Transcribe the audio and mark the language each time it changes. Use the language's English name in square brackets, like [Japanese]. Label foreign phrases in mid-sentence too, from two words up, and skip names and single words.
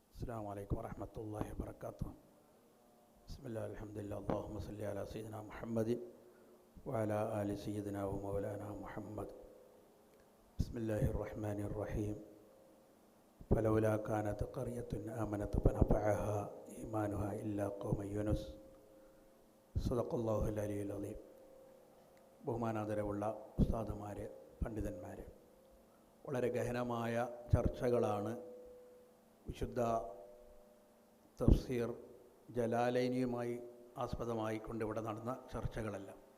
[Arabic] السلام عليكم ورحمة الله وبركاته. بسم الله الحمد لله اللهم صل على سيدنا محمد وعلى آل سيدنا ومولانا محمد. بسم الله الرحمن الرحيم. فلولا كانت قرية آمنت فنفعها إيمانها إلا قوم يونس. صدق الله العلي العظيم. [Malayalam] ബഹുമാനാദരവുള്ള ഉസ്താദുമാരെ, പണ്ഡിതന്മാരെ, വളരെ ഗഹനമായ ചർച്ചകളാണ് വിശുദ്ധ തഫ്സീർ ജലാലൈനിയുമായി ആസ്പദമായിക്കൊണ്ട് ഇവിടെ നടന്ന ചർച്ചകളെല്ലാം.